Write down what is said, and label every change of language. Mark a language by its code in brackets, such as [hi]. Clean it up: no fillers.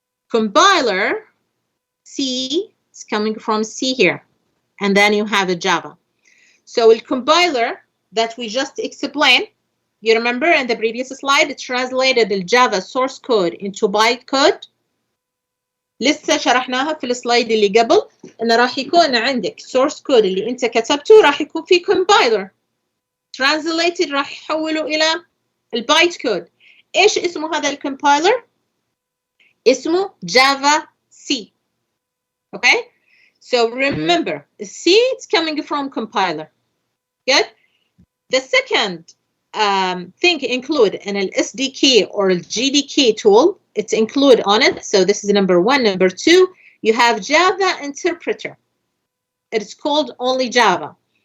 [en] Compiler, C, it's coming from C here. And then you have a Java. So the compiler that we just explained, you remember in the previous slide, it translated the Java source code into bytecode. [ar] لسه شرحناها في السلايد اللي قبل إن راح يكون عندك source code اللي أنت كتبته راح يكون في compiler translated راح يحوله إلى البايت كود. إيش اسمه هذا الكمبايلر؟ اسمه Java C. [en] Okay? So remember, C is coming from compiler. Good? The second thing include in an SDK or a GDK tool, it's include on it. So this is number one. Number two, you have Java interpreter. It's called only Java.